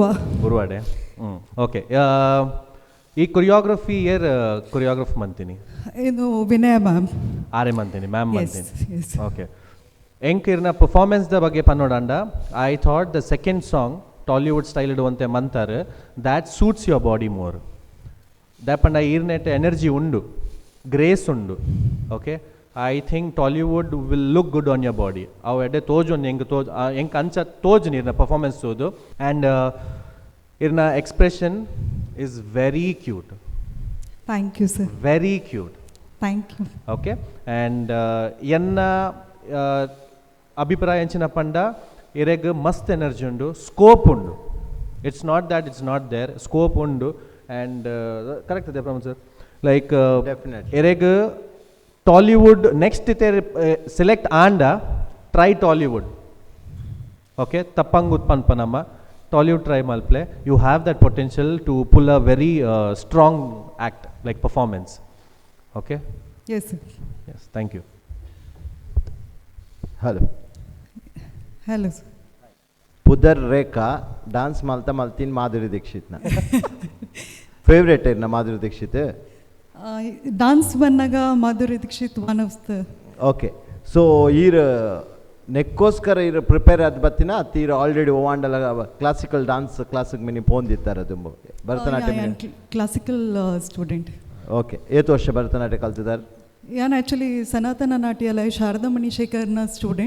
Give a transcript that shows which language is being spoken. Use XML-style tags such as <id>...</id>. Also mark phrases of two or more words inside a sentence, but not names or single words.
<tcy>ಗುರುವಾಡೆ. ಓಕೆ. ಈ ಕೊರಿಯೋಗ್ರಫಿ ಕೊರಿಯೋಗ್ರಫ್ ಮಂತೀನಿ ಇದು ವಿನಯ ಮ್ಯಾಮ್. ಆರೆ ಮಂತೀನಿ ಮ್ಯಾಮ್ ಮಂತೀನಿ.</tcy> <en>yes. ಓಕೆ.</en> <tcy>ಎಂಕಿರ್ನ ಪರ್ಫಾರ್ಮೆನ್ಸ್ದ ಬಗ್ಗೆ ಪನ್ನೋಡಂಡ</tcy> <en>I thought the second song Tollywood style</en> <tcy>ಇಡುವಂತೆ ಮಂತಾರೆ</tcy> <en>that suits your body more.</en> <tcy>ದಾಪಂಡ ಈರ್ನೆಟ್ ಎನರ್ಜಿ ಉಂಡು, ಗ್ರೇಸ್ ಉಂಡು. ಓಕೆ.</tcy> <en>I think Tollywood will look good on your body.</en> <tcy>ಅವು ಎಡೆ ತೋಜು ಎಂಕ್ ಅಂಚ ತೋಜು ನೀರ್ನ ಪರ್ಫಾರ್ಮೆನ್ಸ್ ತೋದು.</tcy> <en>ಆ್ಯಂಡ್ ಇರ್ನ expression is very cute. thank you sir. very cute. thank you. ಓಕೆ.</en> <tcy>ಆ್ಯಂಡ್ ಎನ್ನ ಅಭಿಪ್ರಾಯ ಎಂಚಿನ ಪಂಡ ಇರೆಗ್ ಮಸ್ತ್ ಎನರ್ಜಿ ಉಂಡು, ಸ್ಕೋಪ್ ಉಂಡು.</tcy> <en>It's not that it's not there,</en> <tcy>ಸ್ಕೋಪ್ ಉಂಡು. ಆ್ಯಂಡ್ ಕರೆಕ್ಟ್ ಇದೆ ಪ್ರಮೋದ್ ಸರ್. ಲೈಕ್ ಎರೆಗ್ ಟಾಲಿವುಡ್ ನೆಕ್ಸ್ಟ್ ಇತ್ತೆ ಸೆಲೆಕ್ಟ್ ಆಂಡ ಟ್ರೈ ಟಾಲಿವುಡ್. ಓಕೆ. ತಪ್ಪಂಗ್ ಉತ್ಪನ್ನ ನಮ್ಮ ಟಾಲಿವುಡ್ ಟ್ರೈ ಮಲ್ಪ್ಲೆ</tcy> <en>you have that potential to pull a very strong act like performance. ಓಕೆ. yes sir. ಎಸ್, thank you. ಹಲೋ. hello sir.</en> <tcy>ಪುದರ್ ರೇಖಾ ಡಾನ್ಸ್ ಮಲ್ತೀನಿ ಮಾಧುರಿ ದೀಕ್ಷಿತ್ನ ಫೇವ್ರೇಟ್ ಇರ್ನ ಮಾಧುರಿ ದೀಕ್ಷಿತ್. ಡಾನ್ಸ್ ಬಂದಾಗ ಮಾಧುರಿ ದೀಕ್ಷಿತ್</tcy> <en>one of the.</en> <tcy>ಓಕೆ. ಸೊ ಈರ್ ನೆಕ್ಕೋಸ್ಕರ ಇರು ಪ್ರಿಪೇರ್ ಆದ ಬತ್ತಿನ ತೀರ ಆಲ್ರೆಡಿ ಓವಾಂಡಲ</tcy> <en>classical dance class</en> <tcy>ಮಿನಿ ಪೋಂದಿತ್ತಾರೆ ತುಂಬ ಭರತನಾಟ್ಯ.</tcy> <en>classical student.</en> <kn>ಓಕೆ. ಏತು ವರ್ಷ ಭರತನಾಟ್ಯ ಕಲ್ತಿದ್ದಾರೆ?</kn> <tcy>ಯಾನ್ ಆ್ಯಕ್ಚುಲಿ ಸನಾತನ ನಾಟ್ಯಾಲಯ ಶಾರದಾ ಮಣಿಶೇಖರ್ನ ಸ್ಟೂಡೆಂಟ್.</tcy>